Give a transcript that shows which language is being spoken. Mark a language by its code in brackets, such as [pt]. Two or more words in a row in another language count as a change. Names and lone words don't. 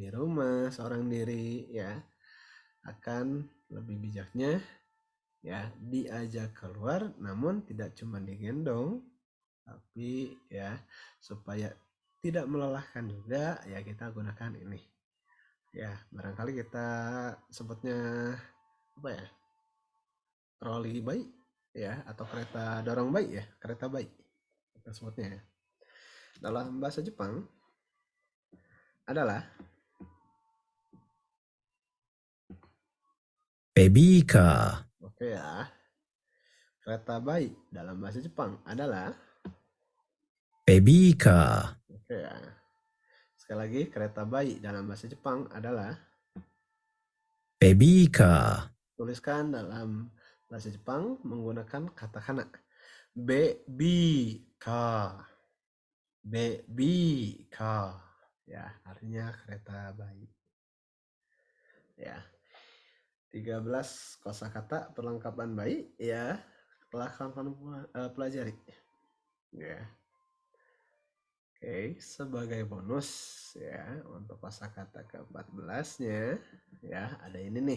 [id] rumah seorang diri ya, akan lebih bijaknya ya diajak keluar, namun tidak cuma digendong tapi ya supaya tidak melelahkan juga ya, kita gunakan ini ya, barangkali kita sebutnya apa ya, troli bayi ya, atau kereta dorong bayi ya, kereta bayi kita sebutnya ya. Dalam bahasa Jepang adalah [ja] ベビーカ [id] oke ya, kereta bayi dalam bahasa Jepang adalah, [ja] ベビーカ [id] oke ya. Sekali lagi, kereta bayi dalam bahasa Jepang adalah, [ja] ー、ベビーカ [id] tuliskan dalam bahasa Jepang menggunakan katakana. [en] Baby car. Baby car. [id] Ya, artinya kereta bayi. Ya. 13 kosakata perlengkapan bayi ya telah kawan-kawan pelajari. Ya. Oke, sebagai bonus ya untuk kosakata ke-14-nya ya ada ini nih.